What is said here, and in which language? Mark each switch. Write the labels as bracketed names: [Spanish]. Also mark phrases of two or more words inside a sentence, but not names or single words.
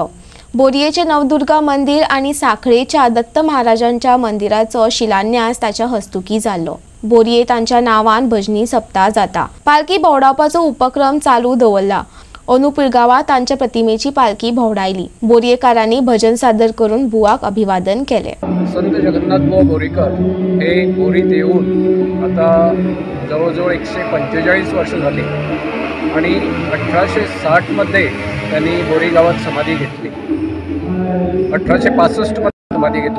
[Konkani] बोरयेचे नवदुर्गा मंदिर आनी सांखळेच्या दत्त महाराजांच्या मंदिराचो शिलान्यास ताच्या हस्तुकी जाल्लो. बोरये तांच्या नांवान भजनी सप्ताह जाता. पालखी भोंवडावपाचो उपक्रम चालू दवरला. अंदू पिळगांवां तांच्या प्रतिमेची पालखी भोंवडायली. बोरयेकारांनी भजन सादर करून बुवाक अभिवादन केले. [Marathi] संत जगन्नाथ बुवा बोरीकर हे बोरीत येऊन आता जवळजवळ 145 वर्ष झाली आणि 1860 मध्ये त्यांनी बोरी गावात समाधी घेतली. 1865 मध्ये समाधी घेतली.